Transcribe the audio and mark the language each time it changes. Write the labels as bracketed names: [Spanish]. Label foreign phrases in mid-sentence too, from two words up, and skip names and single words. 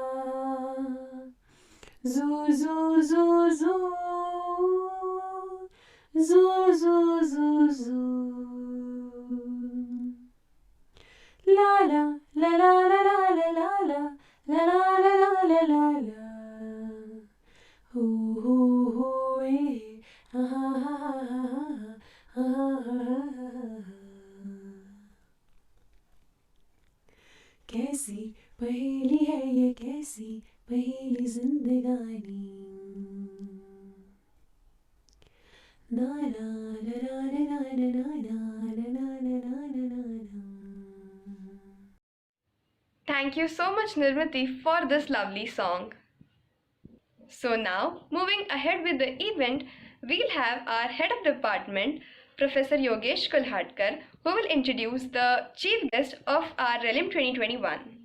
[Hindi] zoo zoo zoo zoo zoo zoo zoo zoo la la la la la la la la la la la la la la la ho eh ha ha ha ha ha कैसी पहेली है ये कैसी पहेली जिंदगानी ना ना ना ना ना ना ना ना ना ना ना ना [English] Thank you so much, Nirmati, for this lovely song. So now, moving ahead with the event, we'll have our head of department, Professor Yogesh Kulhatkar, who will introduce the chief guest of our Realm 2021.